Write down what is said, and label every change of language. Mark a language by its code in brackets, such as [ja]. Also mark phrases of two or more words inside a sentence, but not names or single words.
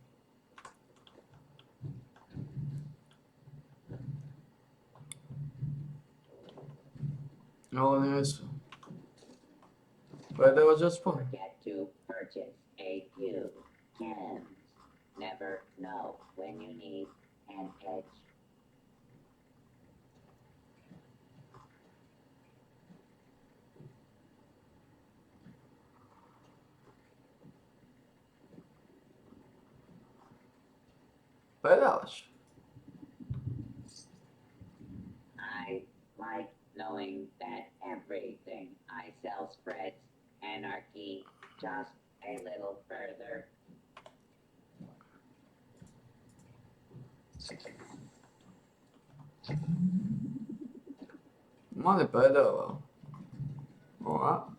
[sk] Ale nie sú. Predávať aspoň. [en] Forget to purchase a few gems. Never know when you need an edge. [sk] Predávaš. [en] I like knowing that everything I sell spreads anarchy just a little further. [sk] Mali predával. No a?